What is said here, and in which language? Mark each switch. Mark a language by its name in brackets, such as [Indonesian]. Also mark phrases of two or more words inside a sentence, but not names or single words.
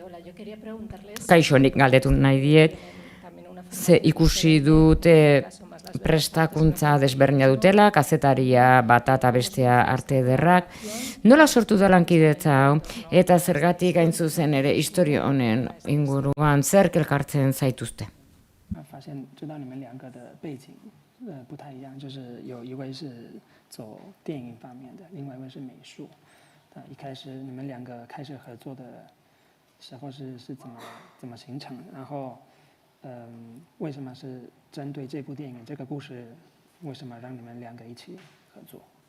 [Basque] Kaixo, nik galdetu nahi diet, ze ikusi dute prestakuntza desberdina dutela, kazetaria bata eta bestea arte ederrak. Nola sortu da lankidetza hau, eta zergatik hain zuzen ere historia honen inguruan zerk elkartzen zaituzte? [Chinese] 发现知道你们两个的背景不太一样，就是有一位是走电影方面的，另外一位是美术。一开始你们两个开始合作的时候是怎么形成？然后为什么是针对这部电影这个故事，为什么让你们两个一起合作？